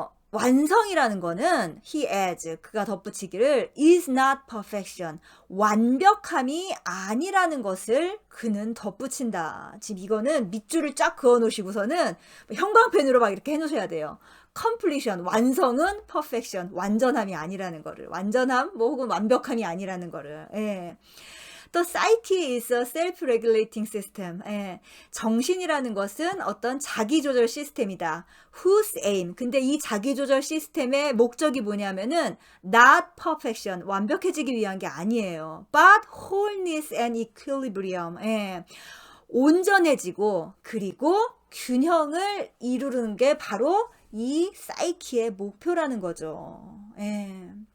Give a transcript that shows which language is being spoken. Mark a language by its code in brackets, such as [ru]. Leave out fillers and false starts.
[ko] 완성이라는 거는 [en] he adds, [ko] 그가 덧붙이기를 [en] is not perfection, [ko] 완벽함이 아니라는 것을 그는 덧붙인다. 지금 이거는 밑줄을 쫙 그어 놓으시고서는 형광펜으로 막 이렇게 해 놓으셔야 돼요. completion, 완성은 perfection, 완전함이 아니라는 거를, 완전함 뭐 혹은 완벽함이 아니라는 거를. 예. [en] 또 psyche is a self-regulating system. [ko] 예. 정신이라는 것은 어떤 자기조절 시스템이다. [en] Whose aim. [ko] 근데 이 자기조절 시스템의 목적이 뭐냐면은 [en] not perfection. [ko] 완벽해지기 위한 게 아니에요. [en] But wholeness and equilibrium. 예. [ko] 온전해지고 그리고 균형을 이루는 게 바로 이 사이키의 목표라는 거죠. 예.